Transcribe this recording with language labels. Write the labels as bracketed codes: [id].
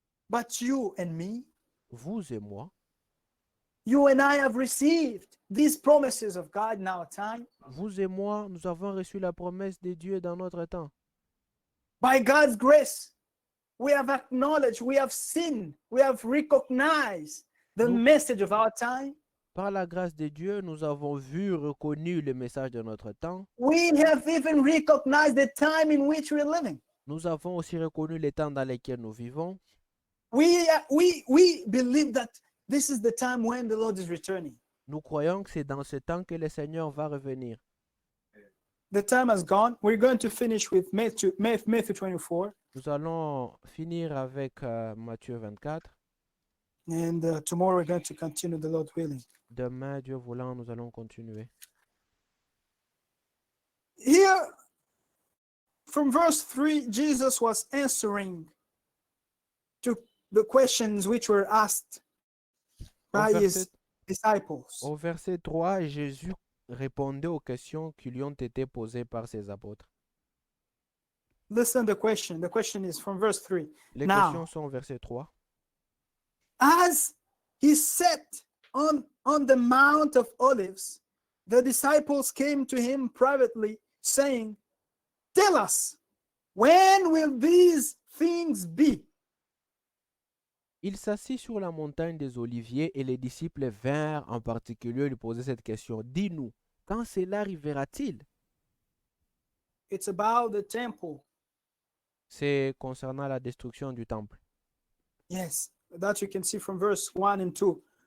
[en] But you and me, [fr] Vous et moi, [en] you and I have received these promises of God in our time. [fr] vous et moi, nous avons reçu la promesse de Dieu dans notre temps. [en] By God's grace, we have acknowledged, we have seen, we have recognized the [fr] Nous- [en] message of our time. [fr] Par la grâce de Dieu, nous avons vu, reconnu le message de notre temps. [en] We have even recognized the time in which we're living. [fr] Nous avons aussi reconnu les temps dans lesquels nous vivons. [en] We believe that this is the time when the Lord is returning. [fr] Nous croyons que c'est dans ce temps que le Seigneur va revenir. [en] The time has gone. We're going to finish with Matthew 24, [fr] Nous allons finir avec Matthieu 24. [en] and tomorrow we're going to continue, the Lord willing. [fr] Demain, Dieu voulant, nous allons continuer. [en] Here, from verse 3, Jesus was answering to the questions which were asked by his disciples. [fr] Au verset 3, Jésus répondait aux questions qui lui ont été posées par ses apôtres. [en] Listen to the question. The question is from verse 3. [fr] Les [en] Now, [fr] questions sont au verset 3. [en] as he sat on the Mount of Olives, the disciples came to him privately, saying, "Tell us, when will these things be?" [fr] Il s'assit sur la montagne des Oliviers et les disciples vinrent en particulier lui poser cette question. Dis-nous, quand cela arrivera-t-il? [en] It's about the temple. [fr] C'est concernant la destruction du temple. [en] Yes, that you can see from verse 1 and 2.